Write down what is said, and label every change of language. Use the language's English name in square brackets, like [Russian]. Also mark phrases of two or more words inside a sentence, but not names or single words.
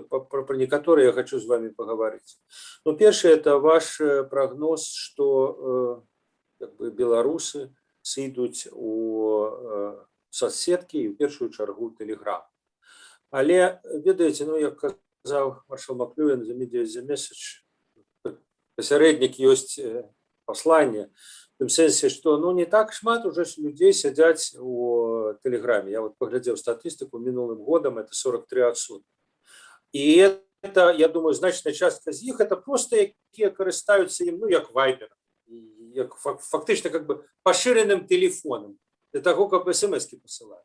[Belarusian] Пра некаторыя я хочу з вами пагаварыць. Першае, это ваш прагноз, што беларусы сыйдуць у соцсеткі і ў першую чаргу Telegram. Але, ведаеце, як казаў маршал Маклюэн, [English] the media is the message. [Belarusian] Пасярэднік ёсць пасланне, в тым сэнсе, што не так шмат уже людзей сядзяць у Тэлеграме. Я паглядзеў статыстыку мінулым годам, это 43%. І это, я думаю, значная частка з іх, это просто якія карыстаюцца ім, як Viber, як фактычна [Russian] как бы [Belarusian] пашыраным тэлефонам, для таго, каб смс-кі пасылаць.